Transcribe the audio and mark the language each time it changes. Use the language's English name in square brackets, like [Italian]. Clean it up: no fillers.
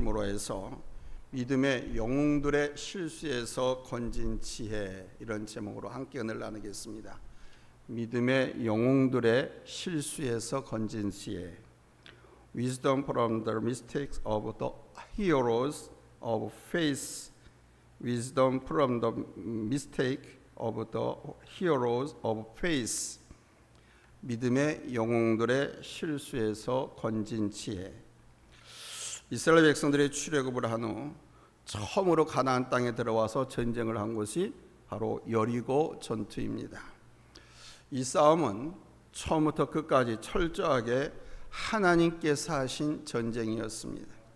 [Korean] 제목으로 해서 믿음의 영웅들의 실수에서 건진 지혜, 이런 제목으로 함께 은혜를 나누겠습니다. 믿음의 영웅들의 실수에서 건진 지혜. [English] Wisdom from the mistakes of the heroes of faith. Wisdom from the mistake of the heroes of faith. [Korean] 믿음의 영웅들의 실수에서 건진 지혜. 이스라엘 백성들이 출애굽을 한 후 처음으로 가나안 땅에 들어와서 전쟁을 한 것이 바로 여리고 전투입니다. 이 싸움은 처음부터 끝까지 철저하게 하나님께서 하신 전쟁이었습니다.